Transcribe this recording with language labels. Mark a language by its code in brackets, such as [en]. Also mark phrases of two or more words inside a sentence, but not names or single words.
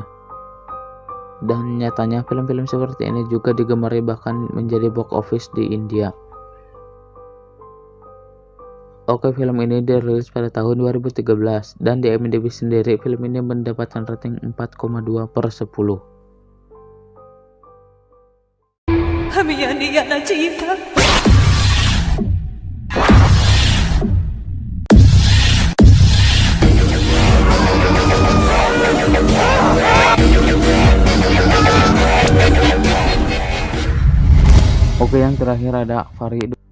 [id] Dan nyatanya film-film seperti ini juga digemari bahkan menjadi [en] box office [id] di India. Oke, film ini dirilis pada tahun 2013 dan di IMDb sendiri film ini mendapatkan rating 4,2/10. [hi] हमें यहाँ नहीं आना चाहिए था। [id] Oke, yang terakhir ada Fari.